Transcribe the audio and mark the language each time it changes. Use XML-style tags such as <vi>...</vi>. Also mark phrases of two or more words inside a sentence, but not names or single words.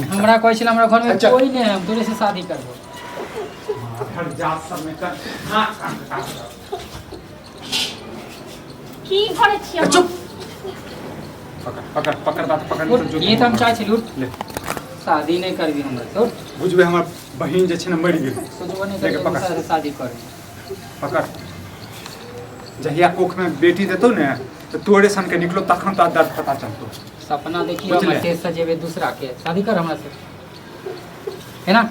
<mai>हमरा कहै छल हमरा घर में अच्छा। कोई नहीं है हम तोरे से शादी करबो हर जात सब में कर हां की करे छी हम चुप पकड़ बात पकड़ उठ, ये तो हम चाहे छी उठ ले शादी नहीं करबी हमरा तो बुझबे हमर बहिन जे छै ने मरि गेल सोचबो नहीं लेके करबी पकड़। दूसरा से शादी करे पकड़ जहिया कोख में बेटी देतो ने तो तोरे सन के निकलो तखन तो दर्द पता चलतो सपना देखियो बुझले। हम तेज सजेबे दूसरा के शादी कर हमरा से है ना</mai>